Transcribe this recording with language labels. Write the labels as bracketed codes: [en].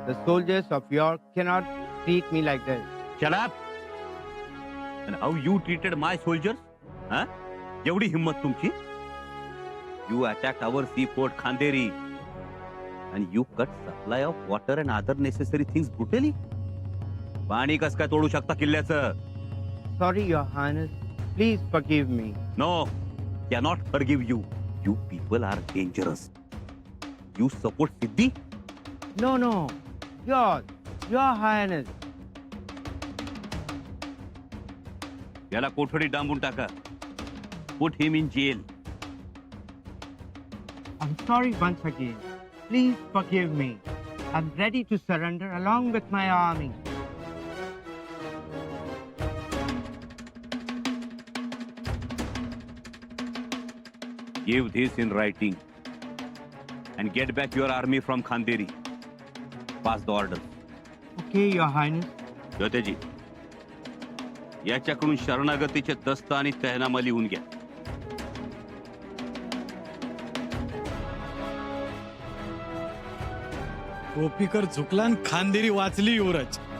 [en] The soldiers of York cannot treat me like this. Shut up! And how you treated my soldiers? [mr] Huh? एवढी हिम्मत तुमची? [en] You attacked our seaport Khanderi and you cut supply of water and other necessary things brutally. [mr] पाणी कस काय तोडू शकता किल्ल्याचं? [en] Sorry, Your Highness. Please forgive me. No, cannot forgive you. You people are dangerous. You support Siddhi? No. Your Highness. [mr] याला कोठडी डांबून टाका. [en] Put him in jail. I'm sorry once again. Please forgive me. I'm ready to surrender along with my army. Give this in writing and get back your army from Khanderi. Pass the order. Okay, Your Highness. [mr] ज्योतेजी, याच्याकडून शरणागतीचे दस्त आणि तहनामा लिहून घ्या. टोपीकर झुकला आणि खांदेरी वाचली युवराज.